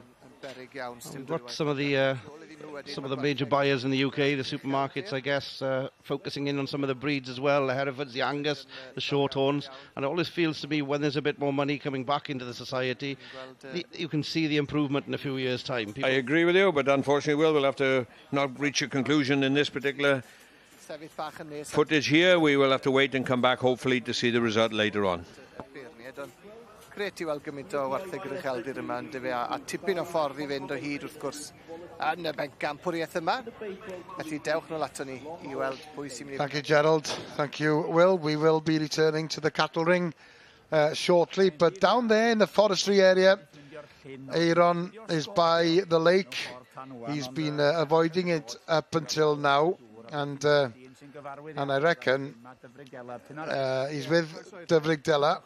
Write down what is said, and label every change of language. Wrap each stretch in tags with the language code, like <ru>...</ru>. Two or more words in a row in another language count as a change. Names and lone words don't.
<en>What some of the major buyers in the UK, the supermarkets, I guess, focusing in on some of the breeds as well, the Herefords, the Angus, the Shorthorns, and it always feels to me when there's a bit more money coming back into the society, you can see the improvement in a few years' time. I agree with you, but unfortunately, we'll have to not reach a conclusion in this particular footage here. We will have to wait and come back, hopefully, to see the result later on.</en> <cy>Gret I weld gymaint o wartheg yr ucheldir yma yn dyfu, a tipyn o ffordd I fynd o hyd wrth gwrs yn y bencampwriaeth yma. Felly dewch nôl ato ni I weld pwy sy'n mynd.</cy> <en>Thank you, Gerald. Thank you, Will. We will be returning to the cattle ring shortly, but down there in the forestry area, Aron is by the lake. He's been avoiding it up until now, and I reckon he's with Dyfrig Dela.</en>